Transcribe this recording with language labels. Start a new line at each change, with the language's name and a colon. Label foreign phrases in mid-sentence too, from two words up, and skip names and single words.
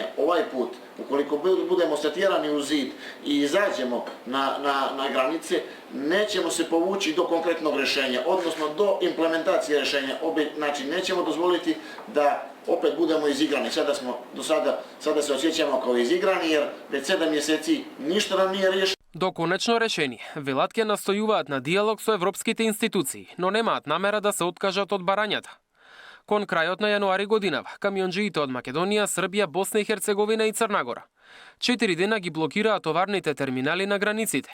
Bosnian: Ovaj put, ukoliko budemo satjerani u zid i izađemo na granice, nećemo se povući do konkretnog rješenja, odnosno do implementacije rješenja. Znači, nećemo dozvoliti da opet budemo izigrani. Sada se osjećamo kao izigrani, jer već 7 mjeseci ništa nam nije riješeno.
Macedonian: До конечно решение, велат ќе настојуваат на диалог со европските институции, но немаат намера да се откажат од барањата. Кон крајот на јануари годинава, камионџиите од Македонија, Србија, Босна и Херцеговина и Црнагора 4 дена ги блокираат товарните терминали на границите.